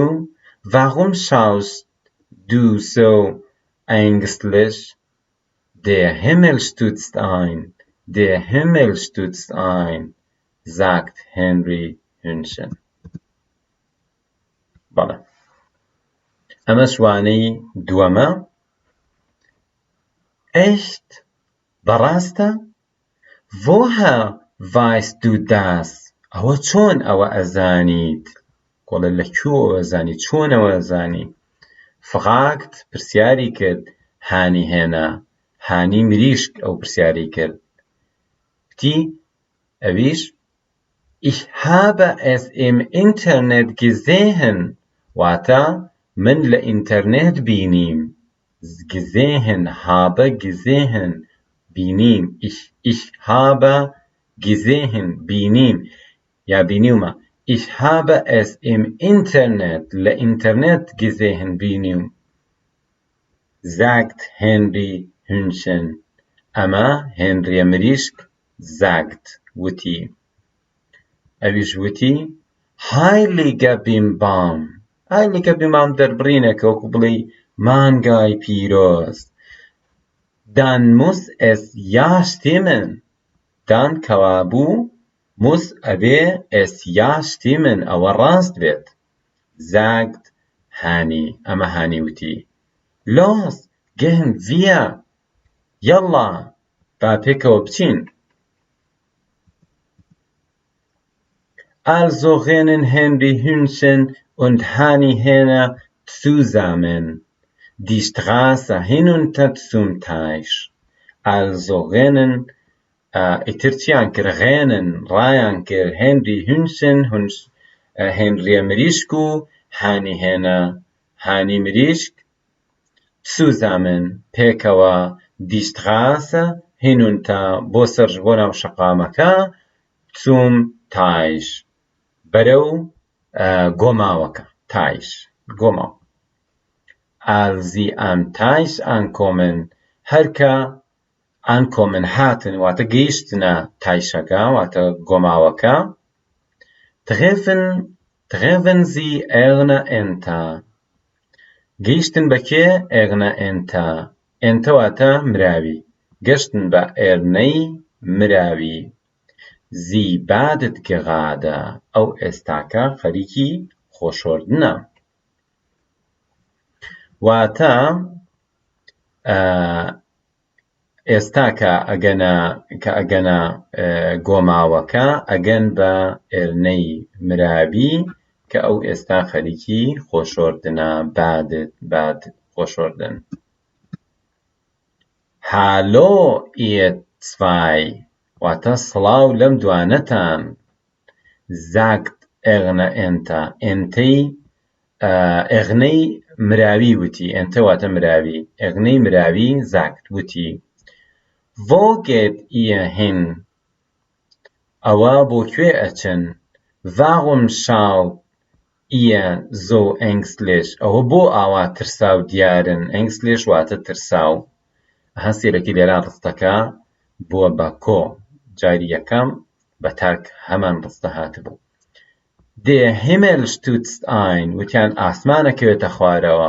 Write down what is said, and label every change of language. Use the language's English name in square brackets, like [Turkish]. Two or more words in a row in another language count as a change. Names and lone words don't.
[German] Warum schaust du so ängstlich? Der Himmel stürzt ein. Der Himmel stürzt ein, sagt Henry Hühnchen. Voilà. [Central Kurdish] ئەمەش وانەی دووەمە. Echt? بەڕاستە؟ [German] Woher weißt du das? [Central Kurdish] ئەوە چۆن ئەوە ئەزانیت؟ گۆڵە لەکوێوە ئەزانی؟ چۆن ئەوە ئەزانی؟ fragt پرسیاری کرد هانی هێنا. هانی مریشک ئەو پرسیاری کرد. وتی ئەویش [German] Ich habe es im Internet gesehen. [Central Kurdish] واتە من لە ئینتەرنێت بینیم. [German] Gesehen, habe, gesehen, بینیم. Ich habe gesehen, [Central Kurdish] بینیم. یا بینیومە. [German] Ich habe es im Internet, [Central Kurdish] لە ئینتەرنێت gesehen, بینیم. [German] Sagt Henry Hühnchen. [Central Kurdish] ئەمە هێنریە مریشک sagt, وتی. ئەویش وتی [German] Heiliger Bimbam. Heiliger Bimbam [Central Kurdish] دەربڕینێکە وەکو بڵێ مانگای پیرۆز. [German] Dann muss es ja stimmen. Dann کەوابوو muss ئەبێ es ja stimmen. [Central Kurdish] ئەوە ڕاست بێت. Sagt Hani. ئەمە هانی وتی. [German] Los, gehen wir. [Central Kurdish] یەڵڵا با پێکەوە بچین. [German] Also rennen Henry Hühnchen und Hani Henne zusammen die Straße hinunter zum Teich. Also rennen [Central Kurdish] ئیترچیان کرد [German] rennen [Central Kurdish] ڕایان کرد [German] Henry Hühnchen und Henry [Central Kurdish] مریشک و [German] Hani Henne Hani مریشک zusammen پێکەوە die Straße hinunter [Central Kurdish] بۆ ناو شەقامەکە [German] zum Teich [Central Kurdish] بەرەو گۆماوەکە. Teich گۆماو. [German] Als sie am Teich ankommen, [Central Kurdish] هەرکە ankommen هاتن واتە گەیشتنە تایشەکە واتە گۆماوەکە. [German] treffen Sie Erna Enta. [Central Kurdish] گەیشتن بە کێ؟ ئێغنە ئێنتا. ئێنتا واتە مراوی. گەشتن بە ئێرنەی مراوی. [German] Sie badet gerade. [Central Kurdish] ئەو ئێستاکە خەریکی خۆشۆردنە. واتە ئێستا کە ئەگەنە گۆماوەکە ئەگەن بە ئێرنەی مراوی کە ئەو ئێستا خەریکی خۆشۆردنە. باد خۆشۆردن. هالۆ [German] ihr zwei [Central Kurdish] واتە سڵاو لەم دوانەتان. [German] sagt Erna Enta. [Central Kurdish] ئێغنەی مراوی وتی. ئێنتە واتە مراوی. ئێغنەی مراوی sagt وتی. [German] Wo geht ihr hin? [Central Kurdish] ئەوە بۆ کوێ ئەچن؟ [German] Warum schaut ihr so ängstlich? [Central Kurdish] ئەوە بۆ ئاوا ترساو دیارن. ängstlich واتە ترساو. هەستێرەکی لێران ڕستەکە بووە بە کۆ. جاری یەکەم بە تاک هەمان ڕستە هاتبوو. [German] Der Himmel stürzt ein. [Central Kurdish] وتیان ئاسمانەکەوێتە خوارەوە.